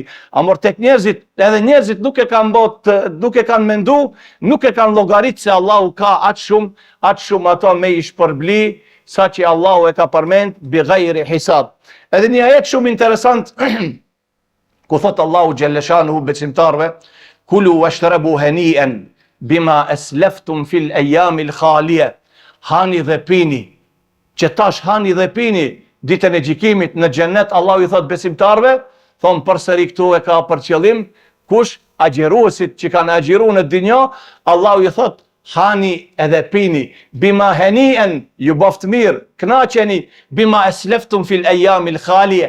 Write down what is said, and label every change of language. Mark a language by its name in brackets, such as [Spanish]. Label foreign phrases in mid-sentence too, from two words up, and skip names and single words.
[Albanian] Amor tek njerëzit, edhe njerëzit nuk e kanë mendu, nuk e kanë llogarit se Allahu ka atë shumë ato me i shpërbli, sa që Allahu e ka përmend [Arabic] بغير حساب. [Albanian] Edhe një ajet shumë interesant ku thot Allahu xhelleshanu besimtarve, [Arabic] كلوا واشربوا هنيئا بما أسلفتم في الأيام الخالية. [Albanian] Hani dhe pini, që tash hani dhe pini ditën e gjykimit në xhennet. Allahu i thot besimtarve, thon përsëri këtu e ka për qëllim kush agjeruesit që kanë agjeruar në dinjë. Allahu i thot hani edhe pini, [Arabic] بما هنيئا, [Albanian] ju boft mirë, kënaqeni, [Arabic] بما أسلفتم في الأيام الخالية.